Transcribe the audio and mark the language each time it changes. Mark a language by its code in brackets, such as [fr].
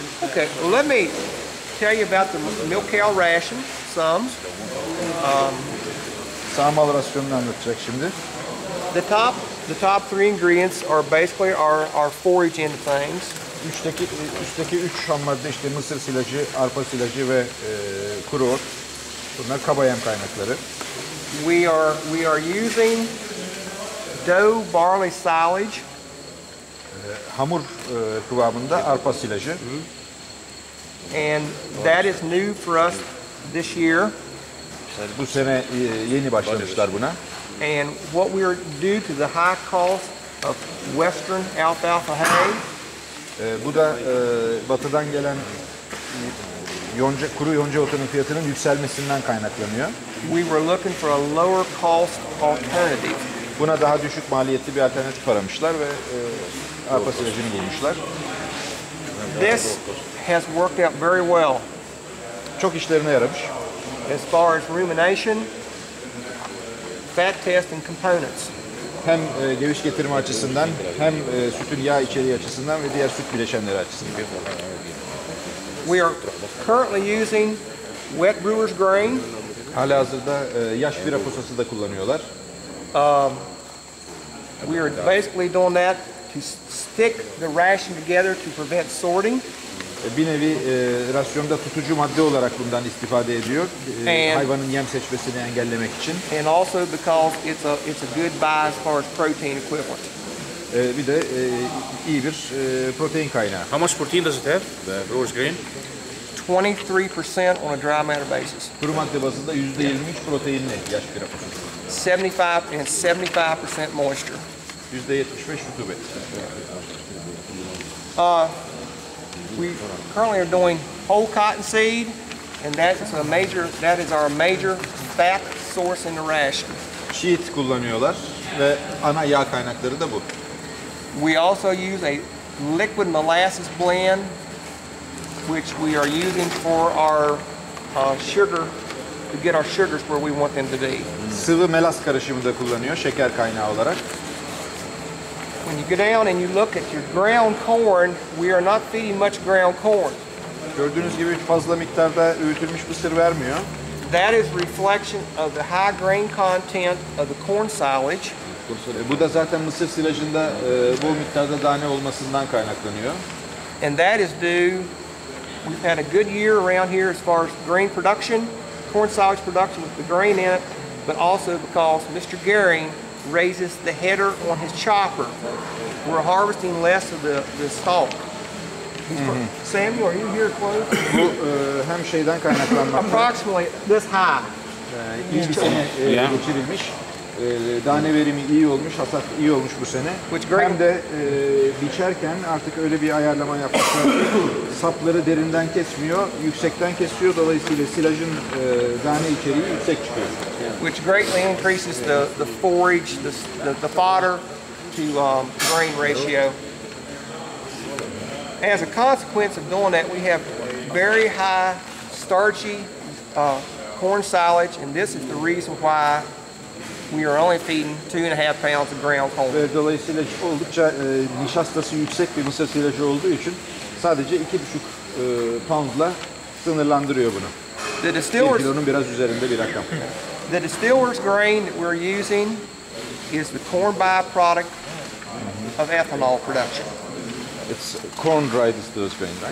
[en] Okay, well let me tell you about the milk cow ration, some. [tr] Sağmalı rasyonunu anlatacak şimdi. [en] The top three ingredients are basically our forage end of things. [tr] Üstteki üç ham madde işte mısır silajı, arpa silajı ve kuru ot. Bunlar kaba yem kaynakları. [en] We are using dough barley silage. [tr] Hamur kıvamında arpa silajı. [en] And that is new for us this year. [tr] Bu sene yeni başlamışlar buna. [en] And what we are due to the high cost of western alfalfa hay. [tr] Bu da batıdan gelen kuru yonca otunun fiyatının yükselmesinden kaynaklanıyor. [en] We were looking for a lower cost alternative. [tr] Buna daha düşük maliyetli bir alternatif aramışlar ve arpa silajını bulmuşlar. [en] This has worked out very well. [tr] Çok işlerine yaramış. [en] As far as rumination, fat test and components. [tr] Hem geviş getirme açısından hem sütün yağ içeriği açısından ve diğer süt bileşenleri açısından. [en] We are currently using wet brewer's grain. [tr] Halihazırda yaş bira posası da kullanıyorlar. [en] We are basically doing that to stick the ration together to prevent sorting. [tr] Bir nevi rasyonda tutucu madde olarak bundan istifade ediyor. Hayvanın yem seçmesini engellemek için. [en] And also because it's a good buy as far as protein equivalent. [tr] Bir de iyi bir protein kaynağı. [en] How much protein does it have, the brewer's grain? 23% on a dry matter basis. [tr] Kuru madde bazında %23 proteinli yaş bira posası. [en] 75% moisture. [tr] %75 rutubet. [en] We currently are doing whole cottonseed, and that is our major fat source in the ration. [tr] Sheet kullanıyorlar ve ana yağ kaynakları da bu. [en] We also use a liquid molasses blend, which we are using for our sugar, to get our sugars where we want them to be. [tr] Sıvı melas karışımı da kullanıyor şeker kaynağı olarak. [en] When you go down and you look at your ground corn, we are not feeding much ground corn. [tr] Gördüğünüz gibi fazla miktarda öğütülmüş mısır vermiyor. [en] That is reflection of the high grain content of the corn silage. [tr] Bu da zaten mısır silajında bol miktarda tane olmasından kaynaklanıyor. [en] And that is due, we've had a good year around here as far as grain production, corn silage production with the grain in it, but also because Mr. Gehring raises the header on his chopper. We're harvesting less of the stalk. Samuel, are you here close? [tr] Bu hem şeyden kaynaklanmakta. [en] Approximately this high. [tr] İyi bir sene geçirilmiş. Tane verimi iyi olmuş, hasat iyi olmuş bu sene. Hem de biçerken artık öyle bir ayarlama yapmışlar ki sapları derinden kesmiyor, yüksekten kesiyor. Dolayısıyla silajın tane içeriği yüksek çıkıyor. [en] Which greatly increases the forage, the fodder to grain ratio. As a consequence of doing that, we have very high starchy corn silage, and this is the reason why we are only feeding 2.5 pounds of ground corn. [tr] Dolayısıyla oldukça nişastası yüksek bir mısır silajı olduğu için sadece 2,5 poundla sınırlandırıyor bunu. [en] The [tr] 1 kilonun biraz üzerinde bir rakam. [en] The distiller's grain that we're using is the corn byproduct of ethanol production. It's corn dry distillers grain, right?